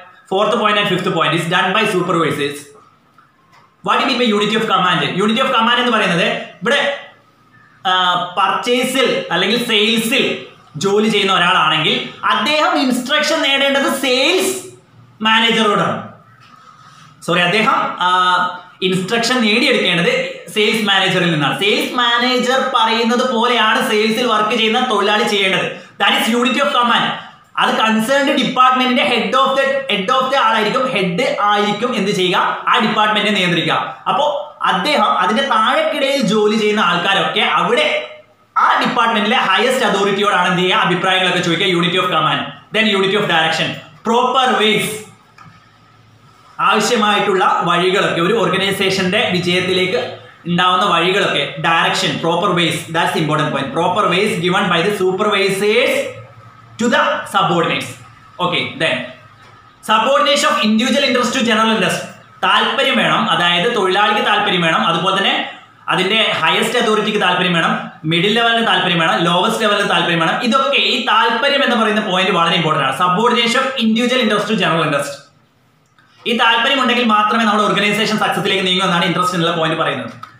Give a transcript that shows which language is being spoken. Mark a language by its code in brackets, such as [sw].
[en] 4th point and 5th point is done by supervisors. What do you mean by unity of command? [ml] Unity of command എന്ന് പറയുന്നത് ഇവിടെ പർച്ചേസിൽ അല്ലെങ്കിൽ സെയിൽസിൽ ജോലി ചെയ്യുന്ന ഒരാളാണെങ്കിൽ അദ്ദേഹം ഇൻസ്ട്രക്ഷൻ നേടേണ്ടത് സെയിൽസ് മാനേജറോടാണ്. അദ്ദേഹം ഇൻസ്ട്രക്ഷൻ നേടിയെടുക്കേണ്ടത് സെയിൽസ് മാനേജറിൽ നിന്നാണ്. സെയിൽസ് മാനേജർ പറയുന്നത് പോലെയാണ് സെയിൽസിൽ വർക്ക് ചെയ്യുന്ന തൊഴിലാളി ചെയ്യേണ്ടത്. [en] That is unity of command. [ml] അത് കൺസേൺഡ് ഡിപ്പാർട്ട്മെന്റിന്റെ ഹെഡ് ഓഫ് ദ ആളായിരിക്കും, ഹെഡ് ആയിരിക്കും എന്ത് ചെയ്യുക? ആ ഡിപ്പാർട്ട്മെന്റിനെ നിയന്ത്രിക്കുക. അപ്പോൾ അദ്ദേഹം അതിന്റെ താഴെക്കിടയിൽ ജോലി ചെയ്യുന്ന ആൾക്കാരൊക്കെ അവിടെ ആ ഡിപ്പാർട്ട്മെന്റിലെ ഹയസ്റ്റ് അതോറിറ്റിയോടാണ് എന്ത് ചെയ്യുക? അഭിപ്രായങ്ങളൊക്കെ ചോദിക്കുക. Unity of command. [en] Then unity of direction, proper ways. [ml] ആവശ്യമായിട്ടുള്ള വഴികളൊക്കെ ഒരു ഓർഗനൈസേഷന്റെ വിജയത്തിലേക്ക് ഉണ്ടാവുന്ന വഴികളൊക്കെ, direction, proper vase. [en] That's important point. Proper ways given by the supervisors to the subordinates. Okay, then subordination of individual interest to general interest. [ml] താല്പര്യം വേണം, അതായത് തൊഴിലാളിക്ക് താല്പര്യം വേണം, അതുപോലെ തന്നെ അതിന്റെ ഹയസ്റ്റ് അതോറിറ്റിക്ക് താല്പര്യം വേണം, മിഡിൽ ലെവലിന് താല്പര്യം വേണം, ലോവസ്റ്റ് ലെവലിന് താല്പര്യം വേണം. ഇതൊക്കെ ഈ താല്പര്യം എന്ന് പറയുന്ന പോയിന്റ് വളരെ ഇമ്പോർട്ടന്റ് ആണ്. [en] Subordination of individual interest to general interest. [ml] ഈ താല്പര്യം ഉണ്ടെങ്കിൽ മാത്രമേ നമ്മുടെ ഓർഗനൈസേഷൻ സക്സസിലേക്ക് നീങ്ങൂ എന്നാണ് ഇൻട്രസ്റ്റ് എന്നുള്ള പോയിന്റ് പറയുന്നത്.